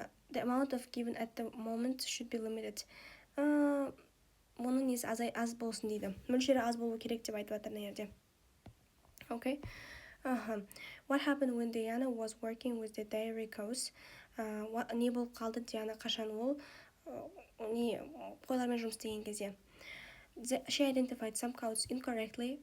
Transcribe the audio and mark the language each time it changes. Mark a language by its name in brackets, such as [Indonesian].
[English] The amount of given at the moment should be limited. [Kazakh] Оның несі аз болсын дейді. Мөлшері аз болу керек деп айтып жатыр жерде. Okay. [English] What happened when Diana was working with the dairy cows? [Kazakh] Не болып қалды Диана қашан ол қойлармен жұмыс істеген кезде? [English] She identified some cows incorrectly.